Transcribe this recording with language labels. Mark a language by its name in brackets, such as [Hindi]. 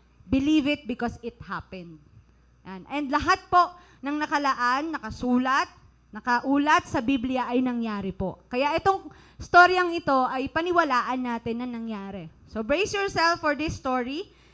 [English] Believe it because it happened. [Filipino] And lahat po ng nakaulat sa Biblia ay nangyari po. Kaya itong storyang ito ay paniwalaan natin na nangyari. [English] So brace yourself for this story.